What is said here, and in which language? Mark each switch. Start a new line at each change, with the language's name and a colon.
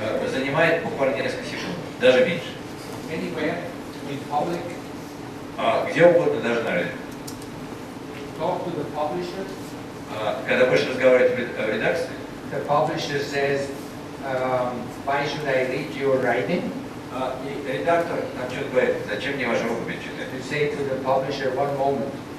Russian: Занимает буквально несколько секунд, даже меньше.
English: Anywhere, in public,
Russian: Где угодно, даже на радио.
English: talk to the publisher.
Russian: Когда будешь разговаривать в редакции,
English: The publisher says, why should I read your writing?
Russian: и редактор нам что-то говорит, зачем мне ваша рукопись читать?
English: You say to the publisher, one moment.